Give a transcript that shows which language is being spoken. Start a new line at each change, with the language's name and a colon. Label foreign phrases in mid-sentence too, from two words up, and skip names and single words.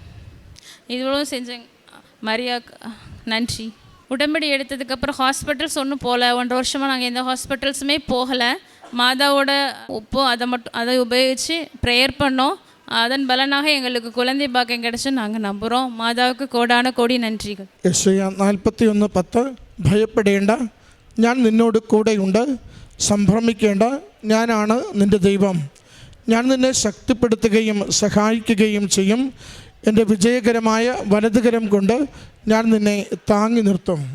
Tamil: இவ்வளோ செஞ்சேங்க. மரியாக்கு நன்றி. உடம்படி எடுத்ததுக்கப்புறம் ஹாஸ்பிட்டல்ஸ் ஒன்றும் போகல. 1.5 வருஷமாக நாங்கள் எந்த ஹாஸ்பிட்டல்ஸுமே போகலை. மாதாவோட உப்பு அதை உபயோகித்து ப்ரேயர் பண்ணோம். அதன் பலனாக எங்களுக்கு குழந்தை பாக்கியம் கிடச்சி நாங்கள் நம்புகிறோம். மாதாவுக்கு கோடான கோடி நன்றிகள்.
Malayalam: യെശയ്യാ 41:10 ഭയപ്പെടേണ്ട, ഞാൻ നിന്നോട് കൂടെയുണ്ട്, സംഭ്രമിക്കേണ്ട, ഞാനാണ് നിൻ്റെ ദൈവം, ഞാൻ നിന്നെ ശക്തിപ്പെടുത്തുകയും സഹായിക്കുകയും ചെയ്യും, എൻ്റെ വിജയകരമായ വലതുകരം കൊണ്ട് ഞാൻ നിന്നെ താങ്ങി നിർത്തും.